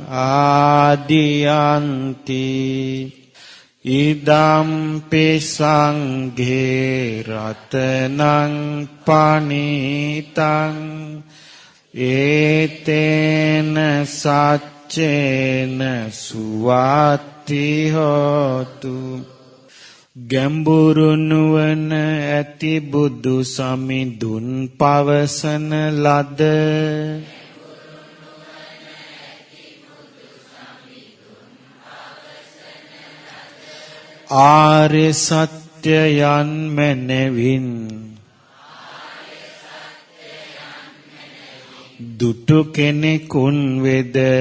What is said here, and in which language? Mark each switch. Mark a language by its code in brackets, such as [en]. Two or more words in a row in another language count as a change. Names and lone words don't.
[pi] ආදියන්ති ඉදම්පි සංඝේ රතනං පනිතං ඒතේන සච්චේන සුවත්ති හෝතු. [si] ගැඹුරු නුවණ ඇති බුදු සමිඳුන් පවසන ලද ආර්ය සත්‍යයන් මැනවින් දුටු කෙනෙකුන් වෙද